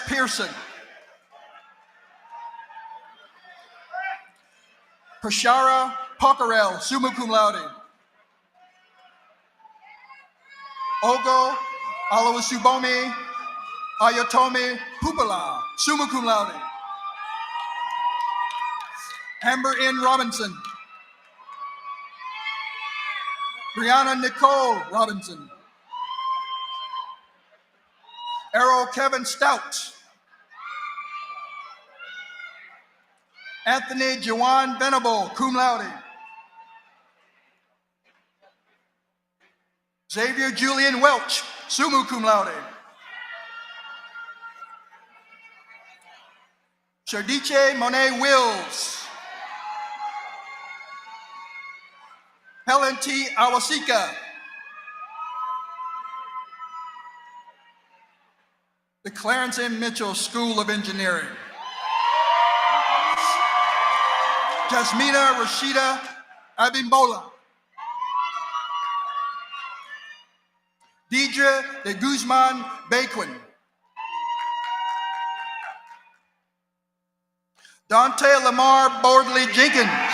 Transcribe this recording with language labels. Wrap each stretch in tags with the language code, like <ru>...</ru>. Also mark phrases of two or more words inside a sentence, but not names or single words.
<en>Pearson, Prashara Pocarel,</en> <la>summa cum laude,</la> <en>Ogo Alawasubomi Ayotomi Pupala,</en> <la>summa cum laude,</la> <en>Amber N. Robinson, Brianna Nicole Robinson, Errol Kevin Stout, Anthony Jawan Venable,</en> <la>cum laude,</la> <en>Xavier Julian Welch,</en> <la>summa cum laude,</la> <en>Chardiche Monet Wills, Helen T. Awasika, the Clarence M. Mitchell School of Engineering, Jasmina Rashida Abimbola, Deidre de Guzman Baquin, Dante Lamar Bordley Jenkins,</en>